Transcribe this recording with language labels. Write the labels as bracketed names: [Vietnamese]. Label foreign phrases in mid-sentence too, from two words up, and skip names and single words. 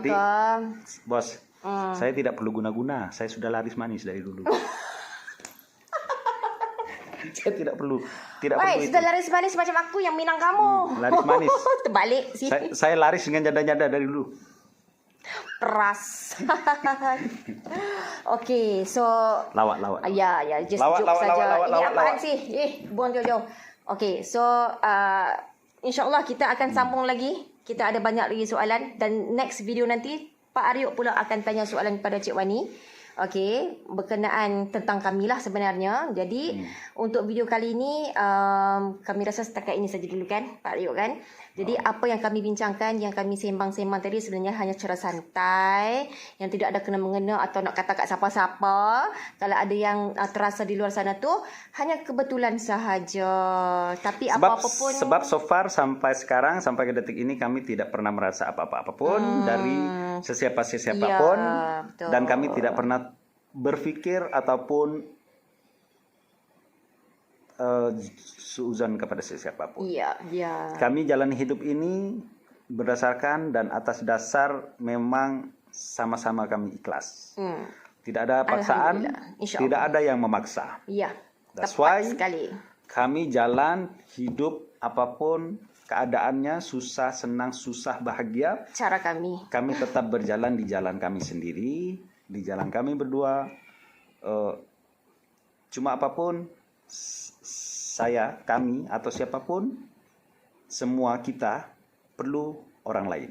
[Indonesian] jadi, bos, saya tidak perlu guna-guna. Saya sudah laris manis dari dulu. Saya tidak perlu sudah itu. [Malay] laris manis macam aku yang minang kamu. Laris manis. [Indonesian] Terbalik sih. Saya laris dengan janda-janda dari dulu. [Malay] Peras. [English] Okay, so [Malay] lawak. [English] Ya, just [Malay] lawak, [Indonesian] joke saja. Ini apaan [Malay] lawak. [Indonesian] sih? Buang jauh-jauh. [English] Okay, so [Arabic] إن شاء الله [Malay] kita akan sambung lagi. Kita ada banyak lagi soalan dan [English] next video [Malay] nanti Pak Aryuk pula akan tanya soalan kepada Cik Wani. Okey, berkenaan tentang kami lah sebenarnya. Jadi untuk video kali ini kami rasa setakat ini saja dulu kan Pak Aryuk kan. Jadi apa yang kami bincangkan, yang kami sembang-sembang tadi sebenarnya hanya cara santai, yang tidak ada kena-mengena atau nak kata kat siapa-siapa. Kalau ada yang terasa di luar sana tu hanya kebetulan sahaja. Tapi apa-apa pun, sebab [English] so far [Malay] sampai sekarang, sampai ke detik ini kami tidak pernah merasa apa-apa pun dari sesiapa pun, dan kami tidak pernah berpikir ataupun suuzon kepada sesiapapun. Kami jalani hidup ini berdasarkan dan atas dasar memang sama-sama kami ikhlas. Tidak ada paksaan, tidak ada yang memaksa. [English] That's why [Malay] sekali. Kami jalan hidup apapun keadaannya, susah, senang, susah, bahagia. Cara kami. Kami tetap berjalan di jalan kami sendiri, di jalan kami berdua. Cuma apapun, kami atau siapapun, semua kita perlu orang lain.